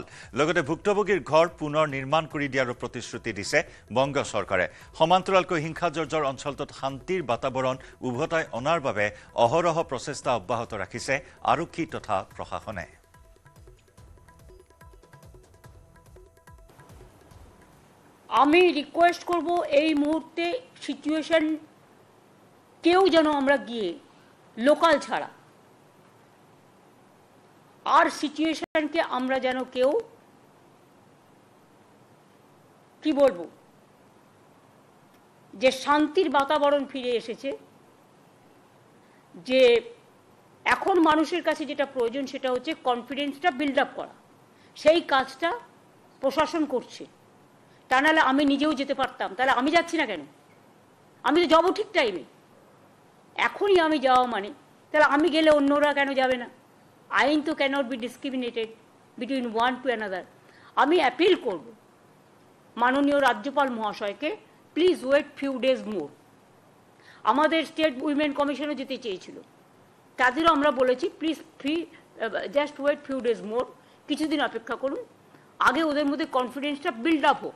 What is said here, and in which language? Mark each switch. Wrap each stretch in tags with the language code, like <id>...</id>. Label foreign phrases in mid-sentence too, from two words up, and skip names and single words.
<as>লগতে ভুক্তভোগীৰ ঘৰ পুনৰ নিৰ্মাণ কৰি দিয়াৰো প্ৰতিশ্ৰুতি দিছে বংগ চৰকাৰে। সমান্তৰালকৈ হিংসাজৰ্জৰ অঞ্চলটোত শান্তিৰ বাতাবৰণ উভতাই অনাৰ বাবে অহৰহ প্ৰচেষ্টা অব্যাহত ৰাখিছে আৰক্ষী তথা প্ৰশাসনে।</as> <bn>আমি রিকোয়েস্ট করব এই মুহূর্তে সিচুয়েশন কেউ যেন আমরা গিয়ে লোকাল ছাড়া আর সিচুয়েশনকে আমরা যেন কেউ কি বলবো যে শান্তির বাতাবরণ ফিরে এসেছে, যে এখন মানুষের কাছে যেটা প্রয়োজন সেটা হচ্ছে কনফিডেন্সটা</bn> <en>build up</en> <bn>করা। সেই কাজটা প্রশাসন করছে। তা নাহলে আমি নিজেও যেতে পারতাম, তাহলে আমি যাচ্ছি না কেন? আমি তো যাবো ঠিক টাইমে। এখনই আমি যাওয়া মানে তাহলে আমি গেলে অন্যরা কেন যাবে না? আইন তো</bn> <en>cannot be discriminated between one to another.</en> <bn>আমি অ্যাপিল করব মাননীয় রাজ্যপাল মহাশয়কে,</bn> <en>please wait few days more.</en> <bn>আমাদের স্টেট উইমেন কমিশনও যেতে চেয়েছিল, তাদেরও আমরা বলেছি</bn> <en>please just wait few days more,</en> <bn>কিছুদিন অপেক্ষা করুন, আগে ওদের মধ্যে কনফিডেন্সটা</bn> <en>build up</en> <bn>হোক।</bn>